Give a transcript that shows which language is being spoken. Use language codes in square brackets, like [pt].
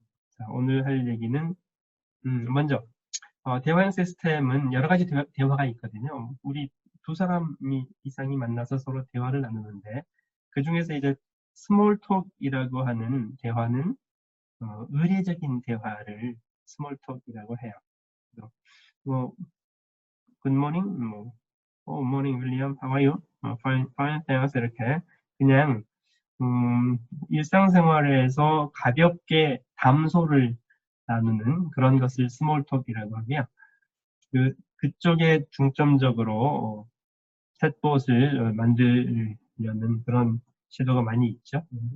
[ko] 자, 오늘 할 얘기는 먼저 대화 시스템은 여러 가지 대화가 있거든요. 우리 두 사람이 이상이 만나서 서로 대화를 나누는데 그 중에서 이제 스몰 톡이라고 하는 대화는 의례적인 대화를 스몰 톡이라고 해요. 그래서 뭐 [en] good morning, 뭐 good morning, William, how are you? fine, fine, thanks [ko] 이렇게 그냥 일상생활에서 가볍게 담소를 나누는 그런 것을 스몰 톡이라고 하고요. 그쪽에 중점적으로 챗봇을 만들려는 그런 시도가 많이 있죠.